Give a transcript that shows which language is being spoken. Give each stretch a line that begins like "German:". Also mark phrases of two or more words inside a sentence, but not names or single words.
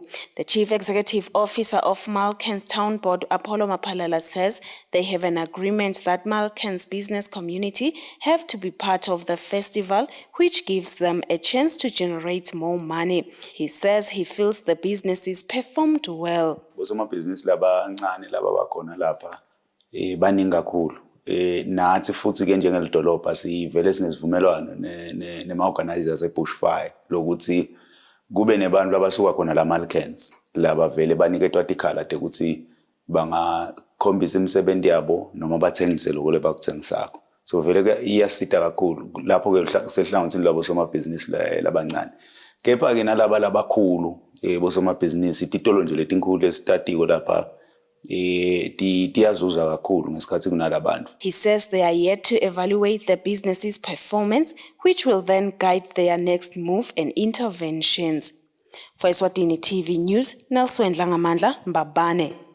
English: The Chief Executive Officer of Malkans Town Board, Apollo Mapalala, says they have an agreement that Malkans business community have to be part of the festival, which gives them a chance to generate more money. He says he feels the businesses performed well.
Swati: Baningi kakhulu nathi futhi ke njengelidolobha sivele sinesivumelwano nema-organizers e-bushfire lokuthi kube nebantu abasuka khona la Malkans laba vele baniketwa tikhala ukuthi bangakhombisa imisebenzi yabo noma bathengise lokho lebakuthengisako. So vele ke iyasita kakhulu lapho ke sehlangothini labo somabhizinisi labancane. Kepha ke nalaba labakhulu bosomabhizinisi ititolo nje letinkulu esitatiko lapha He
English: says they are yet to evaluate the business's performance, which will then guide their next move and interventions. For Eswatini TV News, Nelson Langamandla, Mbabane.